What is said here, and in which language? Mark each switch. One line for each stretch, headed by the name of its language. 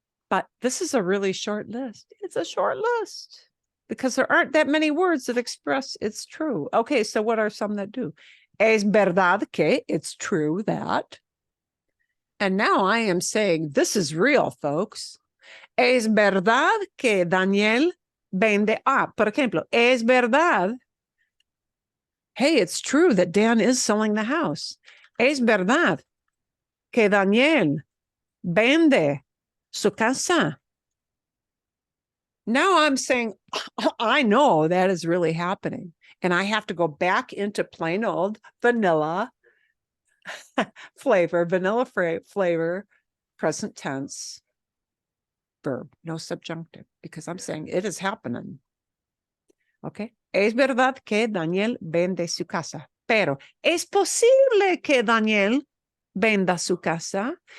English: But this is a really short list. It's a short list because there aren't that many words that express it's true. Okay, so what are some that do?
Spanish: Es verdad que,
English: it's true that. And now I am saying this is real, folks.
Spanish: Es verdad que Daniel vende. Por ejemplo, es verdad.
English: Hey, it's true that Dan is selling the house.
Spanish: Es verdad que Daniel vende su casa.
English: Now I'm saying, I know that is really happening. And I have to go back into plain old vanilla flavor, present tense, verb, no subjunctive, because I'm saying it is happening. Okay.
Spanish: Es verdad que Daniel vende su casa, pero es posible que Daniel venda su casa.